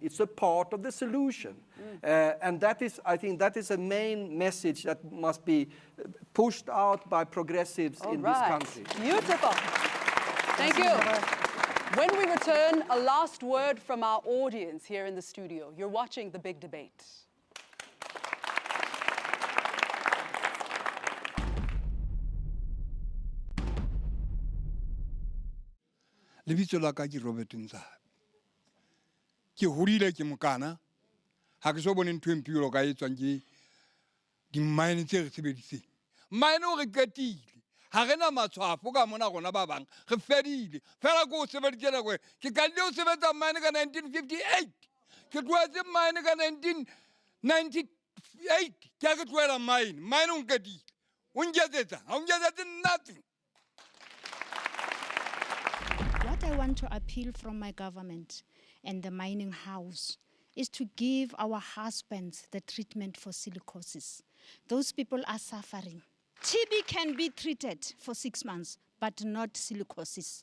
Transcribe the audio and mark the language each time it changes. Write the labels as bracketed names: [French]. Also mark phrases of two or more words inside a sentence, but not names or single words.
[English] It's a part of the solution. And that is, I think, that is a main message that must be pushed out by progressives in this country. Beautiful. Thank you. When we return, a last word from our audience here in the studio. You're watching The Big Debate. [Southern Sotho] Lebitso la ka ke Robert Ntsala. Ke horile ke mokana. Ha ke so bone ntho e mpiro ka etswang ke di mine tse re sebedisitseng. Mine o re qetile. Ha rena matshwafo ka mona rona ba bang. Re fedile. Fela go sebedisa nako ke ka le o sebetsa mine ka 1958. Ke tloetse mine ka 1998. Ke ke tloela mine. Mine o nketile. O nketsetsa. Ha o nketsetsa nothing. [English] What I want to appeal from my government and the mining house is to give our husbands the treatment for silicosis. Those people are suffering. TB can be treated for 6 months, but not silicosis.